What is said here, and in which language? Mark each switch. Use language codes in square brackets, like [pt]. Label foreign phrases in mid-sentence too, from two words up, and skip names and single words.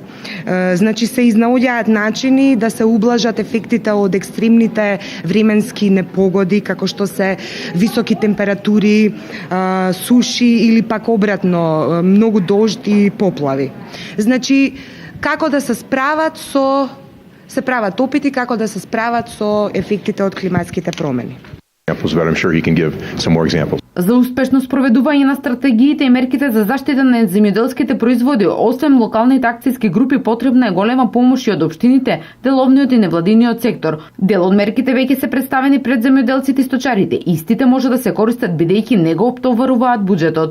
[mk] Значи се изнаоѓаат начини да се ублажат ефектите од екстремните временски непогоди, како што се високи температури, суши или пак обратно, многу дожд и поплави. Значи, како да се прават опити како да се справат со ефектите од климатските промени. [en] But I'm sure he can give some more examples. [mk] За успешно спроведување на стратегиите и мерките за заштита на земјоделските производи, освен локалните акцијски групи, потребна е голема помош и од општините, деловниот и невладиниот сектор. Дел од мерките веќе се представени пред земјоделците и сточарите. Истите може да се користат бидејќи не го оптоваруваат буџетот.